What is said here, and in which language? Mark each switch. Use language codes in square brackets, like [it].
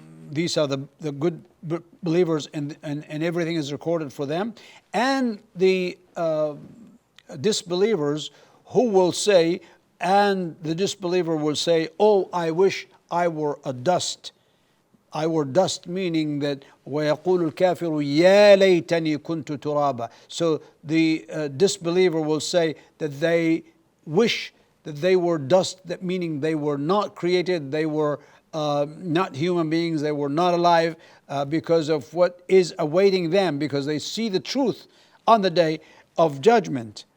[en] These are the good believers, and everything is recorded for them. And the disbelievers who will say, and the disbeliever will say, oh, I wish I were a dust. I were dust, meaning that [ar] وَيَقُولُ الْكَافِرُ يَا لَيْتَنِي كُنْتُ تُرَابًا. [en] So the disbeliever will say that they wish that they were dust, that meaning they were not created, they were not human beings, they were not alive, because of what is awaiting them, because they see the truth on the day of judgment.